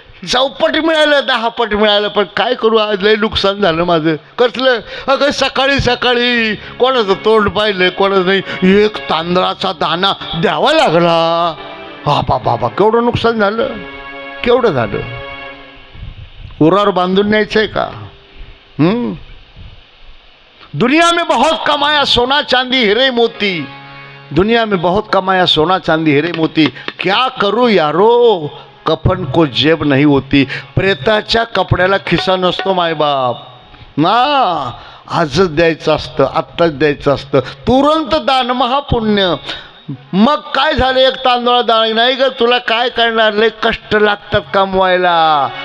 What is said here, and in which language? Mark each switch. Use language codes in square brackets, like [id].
[mr] 4 मिळालं, 10 पट मिळालं, पण काय करू, आज लय नुकसान झालं माझं. कसलं? अगं सकाळी सकाळी कोणाचं तोंड पाहिलं, कोणाचं नाही, एक तांदळाचा दाणा द्यावा लागला. हा बाबा केवढं नुकसान झालं, केवढं झालं. उरावर बांधून न्यायचं आहे का? [hi] दुनिया में बहुत कमाया सोना चांदी हीरे मोती, दुनिया में बहुत कमाया सोना चांदी हीरे मोती, क्या करूं यारो कफन को जेब नहीं होती. [mr] प्रेताच्या कपड्याला खिसा नसतो मायबाप ना. आजच द्यायचं असतं, आत्ताच द्यायचं असतं. तुरंत दान महापुण्य. मग काय झालं, एक तांदूळ दाण नाही ग, तुला काय करणार, लय कष्ट लागतात कमवायला.